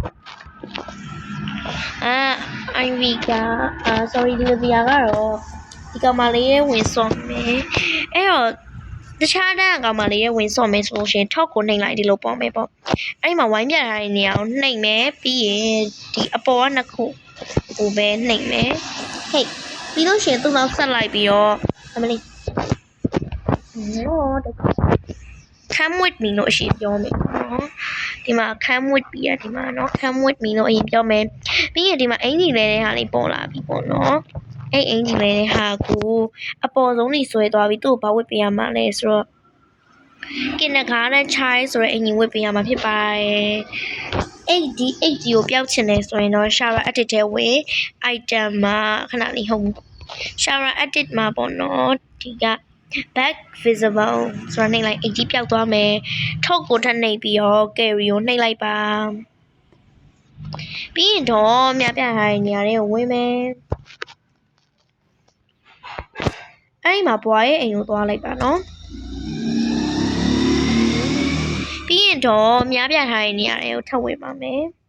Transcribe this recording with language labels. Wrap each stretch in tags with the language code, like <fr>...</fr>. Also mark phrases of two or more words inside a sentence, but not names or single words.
<my>Ivy ကsorry ဒီလိုပြာကတော့ဒီကောင်မလေးရဲ့ဝင်စော့မယ်အဲ့တော့တခြားတန်းကောင်မလေးရဲ့ဝင်စော့မယ်ဆိုလို့ရှိရင်ထောက်ကိုနှိမ့်လိုက်ဒီလိုပေါ့မယ်ပေါ့အဲ့ဒီမှာဝိုင်းပြထားတဲ့နေရာကိုနှိမ့်မယ်ပြီးရင်ဒီအပေါ်ကနှစ်ခုကိုပဲနှိမ့်မယ်ဟေ့ပြီးလို့ရှိရင်သူ့နောက်ဆက်လိုက်ပြီးတော့အမလေး နော်တက</my> <en>come with me</en> <my>လို့အရှိပြောမယ်နော်ဒီမှာ</my> <en>come with me</en> <my>ဒီမှာနော်</my> <en>come with me</en> <my>လို့အရင်ပြောမယ်ပြီးရင်ဒီ မှာအင်ကြီးလဲတဲ့ဟာလေးပေါ်လာပြီပေါ့နော်အဲ့အင်ကြီးလဲတဲ့ဟာကိုအပေါ်ဆုံးနေဆွဲသွားပြီသူ့ကိုဘာဝတ်ပေးရမှာလဲဆိုတော့ကင်နဂါနဲ့ child ဆိုတဲ့အင်ကြီးဝတ်ပေးရမှာဖြစ်ပါတယ်8D ကိုပျောက်ချင်တယ်ဆိုရင်တော့</my> <en>shower edit</en> <my>ထဲဝင် item မှာခဏလေးဟုတ်</my> <en>shower edit</en> <my>မှာပေါ့နော်ဒီက</my> <en>back visible</en> <my>ဆိုတော့နှိပ်လိုက် 8G ပျောက်သွားမယ်ထောက်ကိုထပ်နှိပ်ပြီးတော့ carry ကိုနှိပ်လိုက်ပါ ပြီးရင်တော့မြပြထားတဲ့နေရာလေးကိုဝင်မယ်အဲ့ဒီမှာဘွားရဲ့အိမ်ကိုသွားလိုက်ပါနော်ပြီးရင်တော့မြပြထားတဲ့နေရာလေးကိုထပ်ဝင်ပါမယ်</my>